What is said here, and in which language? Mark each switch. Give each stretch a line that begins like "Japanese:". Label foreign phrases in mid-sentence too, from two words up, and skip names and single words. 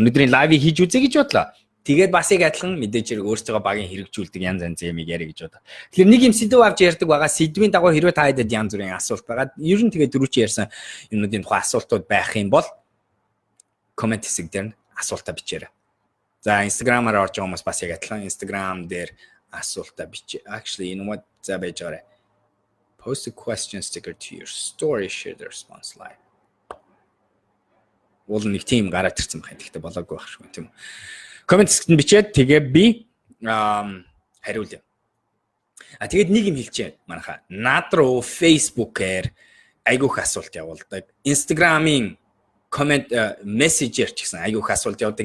Mongolian: Өнөөдрийн лайвыг хийж үзье гэж бодлоо. Тэгээд бас яг адилхан мэдээж хэрэг өөрсдөө багийн хэрэгжүүлдэг янз янзын юмыг яриа гэж бодлоо. Тэгэхээр нэг юм сэдв авч ярьдаг байгаа. Сэдвийн дагуу хэрвээ та хэдэд янз бүрийн асуулт байгаа. Ер нь тэгээд дөрвч ярьсан юмнуудын тухай асуултууд байх юм бол комент хэсэг дээр нь асуултаа бичээрэй. За Instagram-аар орж байгаа хүмүүс бас яг адилхан Instagram дээр асуултаа бичээ.
English: Actually, you know what?
Mongolian: За байж байгаа.
English: Post a question sticker to your story, share the response live.
Mongolian: Уул нэг тийм гараад ирсэн байх. Тэгэхдээ болоогүй байх шүү тийм үү. Комент хэсэгт бичээд тэгээ би хариулъя. Тэгээд нэг юм хэлчихэ манайха. Над руу Facebook-ээр айгүйх асуулт явуулдаг. Instagram-ийн комент мессежээр ч гэсэн айгүйх асуулт явуулдаг.